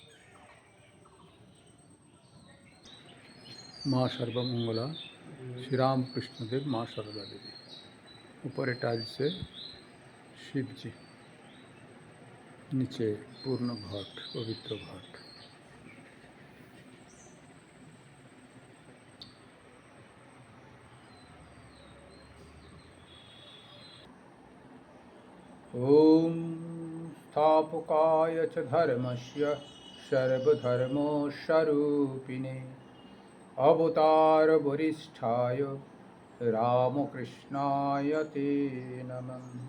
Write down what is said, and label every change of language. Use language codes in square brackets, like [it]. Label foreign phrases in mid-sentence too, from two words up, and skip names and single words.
[bn] মা সর্বমঙ্গলা শ্রীরামকৃষ্ণদেব, মা সারদা দেবী। উপরে টাইলসে শিবজি, নিচে পূর্ণ ঘট, পবিত্র ঘট। [sa] ओम स्थापकाय च धर्मस्य सर्वधर्मस्वरूपिणे अवतार वरिष्ठाय रामकृष्णाय ते नमः।